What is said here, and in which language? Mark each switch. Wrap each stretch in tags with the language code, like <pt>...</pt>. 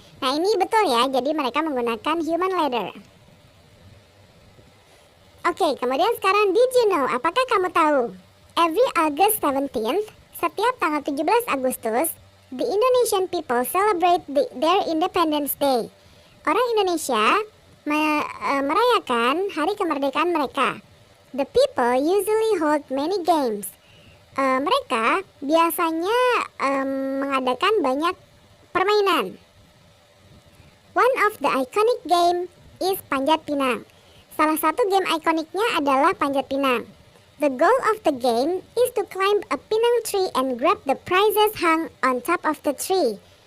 <id>Nah ini betul ya, jadi mereka menggunakan</id> <en>human ladder.</en> <id>Oke, kemudian sekarang</id> <en>did you know,</en> <id>apakah kamu tahu?</id> <en>Every August 17th,</en> <id>setiap tanggal 17 Agustus,</id> <en>the Indonesian people celebrate their Independence Day.</en> <id>Orang Indonesia merayakan hari kemerdekaan mereka.</id> <en>The people usually hold many games.</en> <id>Mereka biasanya mengadakan banyak permainan.</id> <en>One of the iconic game is Panjat Pinang.</en> <id>Salah satu game ikoniknya adalah Panjat Pinang.</id> <en>The goal of the game is to climb a pinang tree and grab the prizes hung on top of the tree.</en>